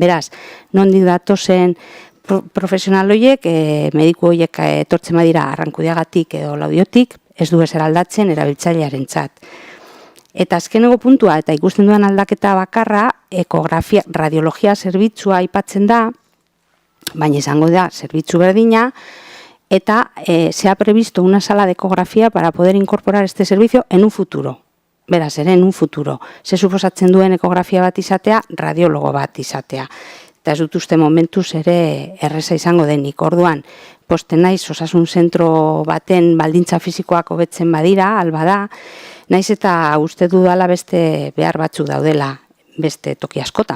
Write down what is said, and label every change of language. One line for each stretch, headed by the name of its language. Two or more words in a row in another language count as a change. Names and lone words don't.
Basque: Beraz, nondik datozen profesional horiek, mediku horiek etortzen badira Arrankudiagatik edo Laudiotik, ez du ezer aldatzen erabiltzailearentzat. Eta azkeneko puntua, eta ikusten duan aldaketa bakarra, ekografia, radiologia zerbitzua aipatzen da, baina izango da zerbitzu berdina, eta
Spanish: se ha previsto una sala de ecografía para poder incorporar este servicio en un futuro.
Basque: Beraz, ere,
Spanish: en un futuro.
Basque: Se suposatzen duen ekografia bat izatea, radiologo bat izatea. Eta ez dut uste momentuz ere erreza izango denik. Orduan, posten naiz osasun zentro baten baldintza fisikoak hobetzen badira, alba da, naiz eta uste dudala beste behar batzuk daudela, beste toki askotan.